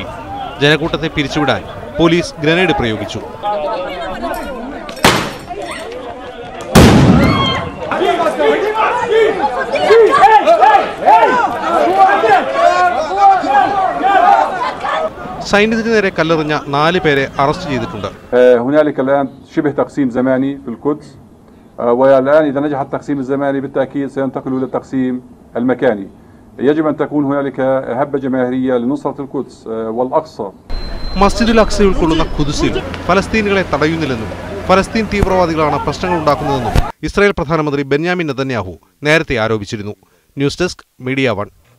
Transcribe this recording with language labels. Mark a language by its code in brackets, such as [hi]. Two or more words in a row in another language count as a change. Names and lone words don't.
[ml] ജനക്കൂട്ടത്തെ പിരിച്ചുവിടാൻ പോലീസ് ഗ്രനേഡ് പ്രയോഗിച്ചു. സൈന്യത്തിന് നേരെ കല്ലെറിഞ്ഞ 4 പേരെ അറസ്റ്റ് ചെയ്തിട്ടുണ്ട്. [ar] هنالك الآن شبه تقسيم زماني في القدس والآن إذا نجح التقسيم الزماني بالتأكيد سينتقل إلى التقسيم المكاني. يجب أن تكون هنالك هبة جماهيرية لنصرة القدس والأقصى. [ml] മസ്ജിദുൽ അക്സ ഉൾക്കൊള്ളുന്ന ഖുദ്സിൽ ഫലസ്തീനികളെ തടയുന്നില്ലെന്നും ഫലസ്തീൻ തീവ്രവാദികളാണ് പ്രശ്നങ്ങൾ ഉണ്ടാക്കുന്നതെന്നും ഇസ്രായേൽ പ്രധാനമന്ത്രി ബെന്യാമിൻ നെതന്യാഹു നേരത്തെ ആരോപിച്ചിരുന്നു. [en] News Desk Media 1.